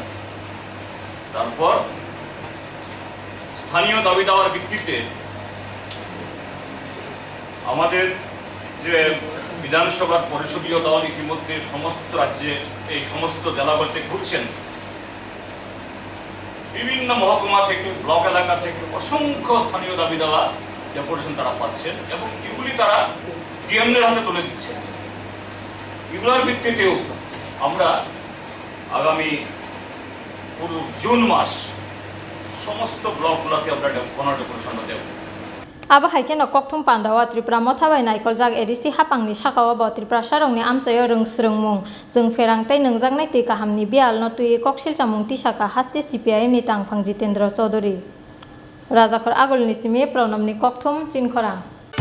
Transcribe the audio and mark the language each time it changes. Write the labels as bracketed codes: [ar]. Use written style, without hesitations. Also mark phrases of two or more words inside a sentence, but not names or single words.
[bn] তারপর স্থানীয় দাবি দেওয়ার ভিত্তিতে আমাদের যে বিধানসভার পরিষদীয় দল ইতিমধ্যে সমস্ত রাজ্যে, এই সমস্ত জেলাগুলোতে ঘুরছেন, বিভিন্ন মহকুমা থেকে, ব্লক এলাকা থেকে অসংখ্য স্থানীয় দাবি দেওয়া ডেপুটেশন তারা পাচ্ছেন এবং এগুলি তারা ডিএমএর হাতে তুলে দিচ্ছেন। এগুলোর ভিত্তিতেও আমরা আগামী পুরো জুন মাস সমস্ত ব্লকগুলোতে আমরা ডেপুটেশন দেব। [trp] Aba haike no kokthum pandawa Tripura mothabai naikol jag edisi hapangni sakawa bo Tripura sarongni amchayo rungsrungmung jung ferang tei nungjaknai tui kahamni bial no tui koksil chamung tisaka haste CPIM ni tangphang Jitendra Chaudhary Rajakhor Agolni simi pranamni kokthum chinkhorang